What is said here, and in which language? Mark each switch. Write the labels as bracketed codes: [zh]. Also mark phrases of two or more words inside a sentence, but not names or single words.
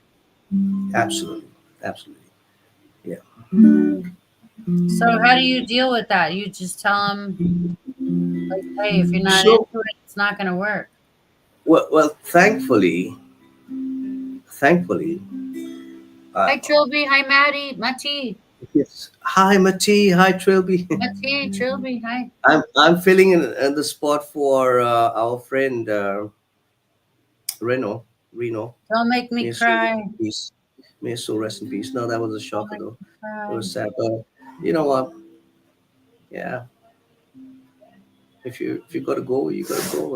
[en] Absolutely. Absolutely. Yeah. So how do you deal with that? You just tell them, like, hey, if you're not into So it, it's not going to work. well, thankfully, uh, Hi, Trilby. Hi, Maddie. Mati. yes. Hi, Mati. Hi, Trilby. Mati, Trilby. Hi. I'm filling in the spot for our friend Reno. Don't make May me his soul rest cry. in peace. May his soul rest in peace. No, that was a Don't shocker make though. me It cry. was sad, but you know what? Yeah, if you gotta go, you gotta go.